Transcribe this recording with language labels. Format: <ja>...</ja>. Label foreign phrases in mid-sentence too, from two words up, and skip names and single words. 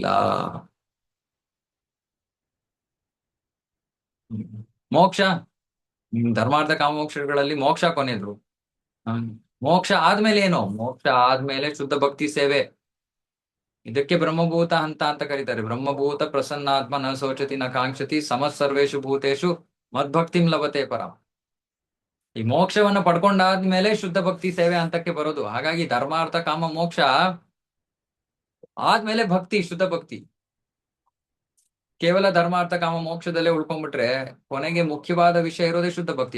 <kn>ಮೋಕ್ಷ ಧರ್ಮಾರ್ಥ ಕಾಮೋಕ್ಷಗಳಲ್ಲಿ ಮೋಕ್ಷ ಕೊನೆಯದು. ಹ್ಮ್. ಮೋಕ್ಷ ಆದ್ಮೇಲೆ ಏನು? ಮೋಕ್ಷ ಆದ್ಮೇಲೆ ಶುದ್ಧ ಭಕ್ತಿ ಸೇವೆ. ಇದಕ್ಕೆ ಬ್ರಹ್ಮಭೂತ ಹಂತ ಅಂತ ಕರೀತಾರೆ.</kn> <sa>ಬ್ರಹ್ಮಭೂತ ಪ್ರಸನ್ನಾತ್ಮ ನ ಶೋಚತಿ ನ ಕಾಂಕ್ಷತಿ ಸಮಃ ಸರ್ವೇಷು ಭೂತೇಷು ಮದ್ಭಕ್ತಿಂ ಲಭತೆ ಪರಂ.</sa> <kn>ಈ ಮೋಕ್ಷವನ್ನ ಪಡ್ಕೊಂಡಾದ್ಮೇಲೆ ಶುದ್ಧ ಭಕ್ತಿ ಸೇವೆ ಹಂತಕ್ಕೆ ಬರೋದು. ಹಾಗಾಗಿ ಧರ್ಮಾರ್ಥ ಕಾಮ ಮೋಕ್ಷ ಆದ್ಮೇಲೆ ಭಕ್ತಿ, ಶುದ್ಧ ಭಕ್ತಿ. ಕೇವಲ ಧರ್ಮಾರ್ಥ ಕಾಮ ಮೋಕ್ಷದಲ್ಲೇ ಉಳ್ಕೊಂಡ್ಬಿಟ್ರೆ ಕೊನೆಗೆ ಮುಖ್ಯವಾದ ವಿಷಯ ಇರೋದೇ ಶುದ್ಧ ಭಕ್ತಿ.</kn>